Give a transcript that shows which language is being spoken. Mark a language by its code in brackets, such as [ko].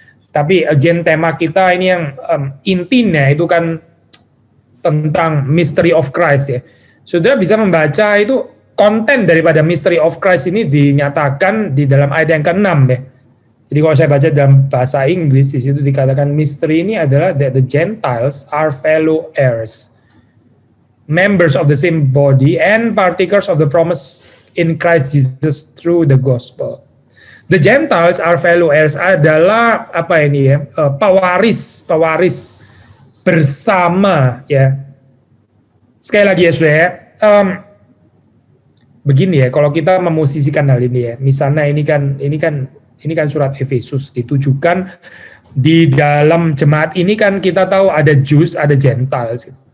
[id] Tapi again tema kita ini yang intinya itu kan tentang Mystery of Christ ya. Saudara bisa membaca itu konten daripada Mystery of Christ ini dinyatakan di dalam ayat yang ke-6 ya. Jadi kalau saya baca dalam bahasa Inggris, di situ dikatakan mystery ini adalah [en] that the Gentiles are fellow heirs. members of the same body and partakers of the promise in Christ Jesus through the gospel. The Gentiles are fellow heirs [id] adalah apa ini ya, pewaris bersama ya. Sekali lagi ya saudara, begini ya, kalau kita memosisikan hal ini ya, misalnya ini kan surat Efesus ditujukan di dalam jemaat ini kan kita tahu ada Jews, ada Gentiles.